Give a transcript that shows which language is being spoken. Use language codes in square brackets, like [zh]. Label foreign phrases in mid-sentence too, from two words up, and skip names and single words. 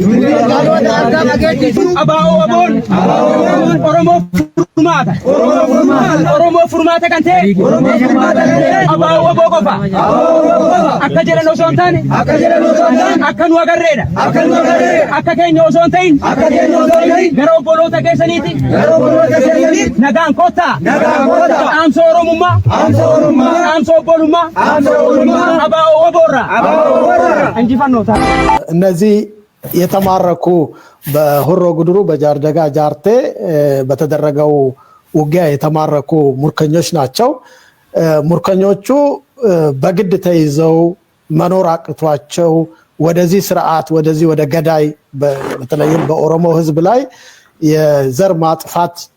[om] Abaawoboon Oromoo furmaata kan ta'e Abaawoboo qofa akka jedhan osoo hin taane akka nu agarreedha akka keenya osoo hin ta'in gara obboloota keessaniiti nagaan kottaa dhaamsa Oromummaa dhaamsa obbolummaa [am] እነዚህ የተማረኩ በሆሮ ጉድሩ በጃርደጋ ጃርቴ በተደረገው ውጊያ የተማረኩ ሙርከኞች ናቸው። ሙርከኞቹ በግድ ተይዘው መኖር አቅቷቸው ወደዚህ ስርዓት ወደዚህ ወደ ገዳይ በተለይም በኦሮሞ ህዝብ ላይ የዘር ማጥፋት